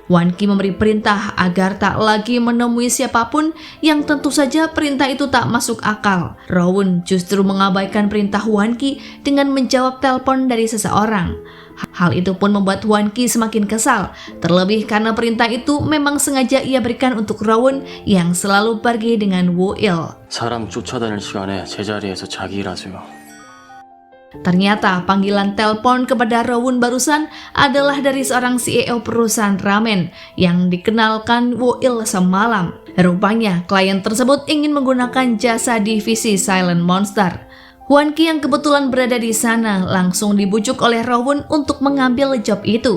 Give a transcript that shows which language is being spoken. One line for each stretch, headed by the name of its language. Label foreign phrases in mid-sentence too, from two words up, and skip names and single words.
Indonesian: Wan Ki memberi perintah agar tak lagi menemui siapapun yang tentu saja perintah itu tak masuk akal. Rowoon justru mengabaikan perintah Wan Ki dengan menjawab telepon dari seseorang. Hal itu pun membuat Wan Ki semakin kesal, terlebih karena perintah itu memang sengaja ia berikan untuk Rowoon yang selalu pergi dengan Woo Il.
Korean: 사람 쫓아다닐 시간에 제자리에서 자기 일하세요.
Indonesian: Ternyata panggilan telepon kepada Rowoon barusan adalah dari seorang CEO perusahaan ramen yang dikenalkan Woo Il semalam. Rupanya klien tersebut ingin menggunakan jasa divisi Silent Monster. Wan Ki yang kebetulan berada di sana langsung dibujuk oleh Rowoon untuk mengambil job itu.